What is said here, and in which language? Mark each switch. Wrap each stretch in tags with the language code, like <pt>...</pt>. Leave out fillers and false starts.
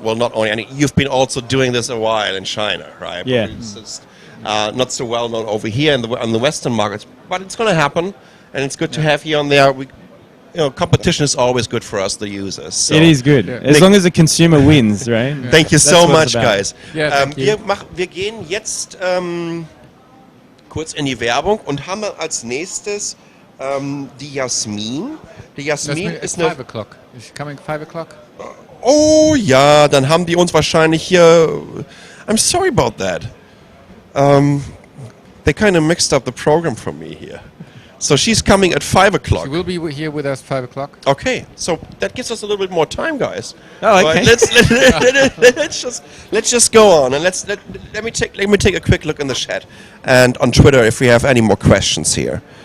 <en>Well, not only, and you've been also doing this a while in China, right? Yeah. It's just, not so well known over here on the Western markets, but it's going to happen, and it's good to have you on there. Competition is always good for us, the users. So. It is good, as long as the consumer wins, right? Thank you so much, guys. Thank you.</en> <de>Wir gehen jetzt kurz in die Werbung und haben als nächstes die Jasmin. Die Jasmin ist eine...</de> <en>5 o'clock. Is she coming 5 o'clock?</en> <de>Oh ja, dann haben die uns wahrscheinlich hier...</de> <en>I'm sorry about that. They kind of mixed up the program for me here. So she's coming at 5 o'clock. She will be here with us 5 o'clock. Okay, so that gives us a little bit more time, guys. Oh, okay. But let's just go on, and let me take a quick look in the chat and on Twitter if we have any more questions here.</en>